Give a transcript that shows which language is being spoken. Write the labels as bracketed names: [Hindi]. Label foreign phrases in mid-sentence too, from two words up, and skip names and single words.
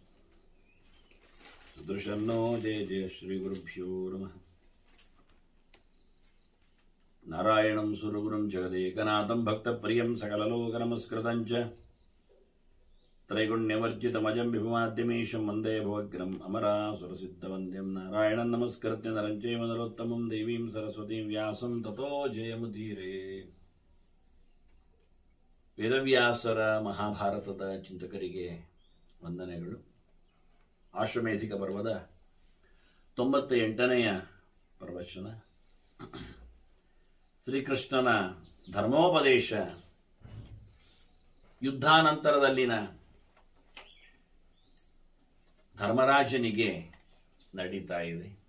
[Sanskrit] सुदर्शन्नो जय जय श्रीगुरुभ्यो नमः नारायणं सुरगुरुं जगदेकनाथं भक्तप्रियं सकललोकनमस्कृतं च त्रैगुण्यवर्जितमजं विभुमाद्यमीशं वन्दे भवग्रम् अमरासुरसिद्धवन्द्यं नारायणं नमस्कृत्य नरं चैव नरोत्तमं देवीं सरस्वतीं व्यासं ततो जयमुदीरे. [Kannada] ವೇದವ್ಯಾಸರ ಮಹಾಭಾರತದ ಚಿಂತಕರಿಗೆ ವಂದನೆಗಳು. ಆಶ್ವಮೇಧಿಕ ಪರ್ವದ 98ನೆಯ ಪ್ರವಚನ. ಶ್ರೀಕೃಷ್ಣನ ಧರ್ಮೋಪದೇಶ ಯುದ್ಧಾನಂತರದಲ್ಲಿನ ಧರ್ಮರಾಜನಿಗೆ ನಡೀತಾ ಇದೆ.